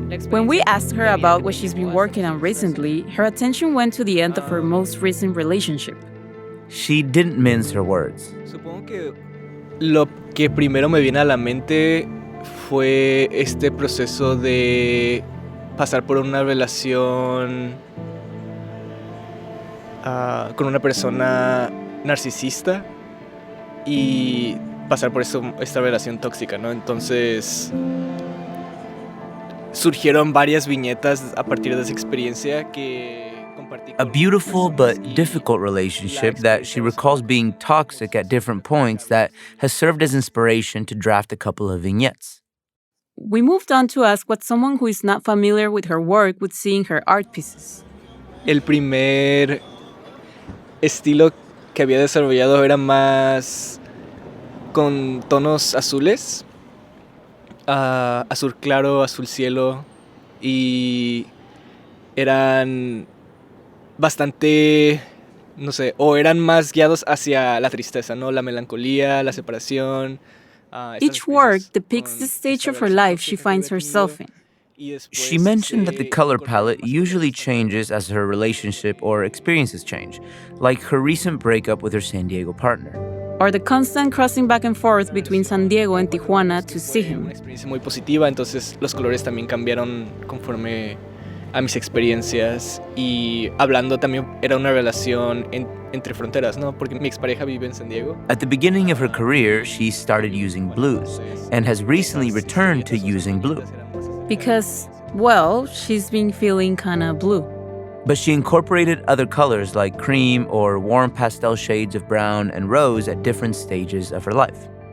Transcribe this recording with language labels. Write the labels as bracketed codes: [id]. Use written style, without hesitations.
[en] When we asked her about what she's been working on recently, her attention went to the end of her most recent relationship. She didn't mince her words. [es] Supongo que lo que primero me viene a la mente fue este proceso de pasar por una relación con una persona narcisista y pasar por esta relación tóxica, ¿no? Entonces surgieron varias viñetas a partir de esa experiencia que compartí [en] A [es] con [en] beautiful but difficult relationship that she recalls being toxic at different points that has served as inspiration to draft a couple of vignettes. We moved on to ask what someone who is not familiar with her work would see in her art pieces. [es] El primer estilo que había desarrollado era más con tonos azules, azul claro, azul cielo, y eran bastante, no sé, o eran más guiados hacia la tristeza, ¿no? La melancolía, la separación. [en] Each work depicts the stage of her life she finds herself in. She mentioned that the color palette usually changes as her relationship or experiences change, like her recent breakup with her San Diego partner. Or the constant crossing back and forth between San Diego and Tijuana to see him. [es] Una experiencia muy positiva, entonces los colores también cambiaron conforme a mis experiencias, y hablando también era una relación entre fronteras, ¿no? Porque mi expareja vive en San Diego. [en] At the beginning of her career, she started using blues and has recently returned to using blue. Because, well, she's been feeling kinda blue. But she incorporated other colors like cream or warm pastel shades of brown and rose at different stages of her life.